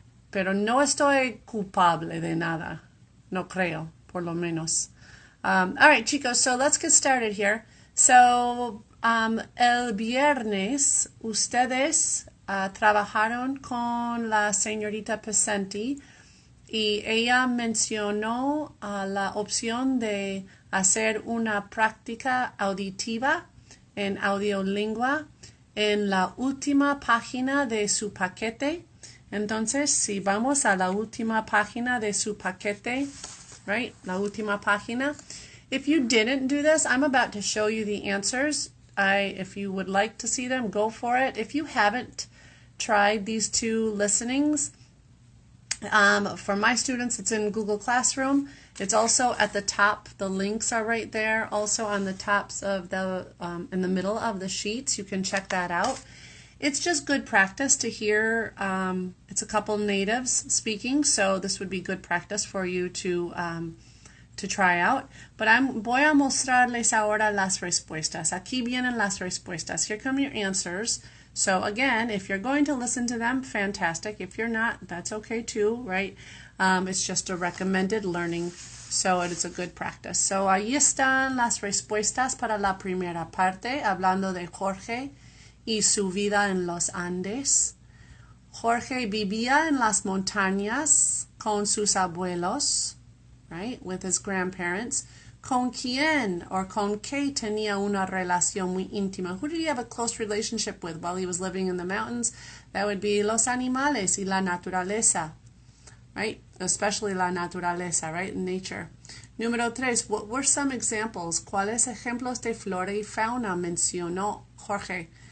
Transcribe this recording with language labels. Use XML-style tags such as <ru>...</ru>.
<es>Pero no estoy culpable de nada, no creo, por lo menos.</es> <en>All right, chicos, so let's get started here.</en> <es>So, el viernes, ustedes trabajaron con la señorita Picente y ella mencionó la opción de hacer una práctica auditiva en audiolingua en la última página de su paquete. Entonces, si vamos a la última página de su paquete, right, la última página.</es> <en>If you didn't do this, I'm about to show you the answers. If you would like to see them, go for it. If you haven't tried these two listenings, for my students, it's in Google Classroom. It's also at the top. The links are right there. Also on the tops of in the middle of the sheets. You can check that out. It's just good practice to hear. It's a couple natives speaking, so this would be good practice for you to try out.</en> <es>But voy a mostrarles ahora las respuestas. Aquí vienen las respuestas.</es> <en>Here come your answers. So again, if you're going to listen to them, fantastic. If you're not, that's okay too, right? It's just a recommended learning, so it's a good practice.</en> <es>So ahí están las respuestas para la primera parte, hablando de Jorge y su vida en los Andes. Jorge vivía en las montañas con sus abuelos, right,</es> <en>with his grandparents.</en> <es>¿Con quién or con qué tenía una relación muy íntima?</es> <en>Who did he have a close relationship with while he was living in the mountains? That would be</en> <es>los animales y la naturaleza, right?</es> <en>Especially</en> <es>la naturaleza,</es> <en>right? Nature.</en> <es>Número 3.</es> <en>What were some examples?</en> <es>¿Cuáles ejemplos de flora y fauna mencionó Jorge?</es>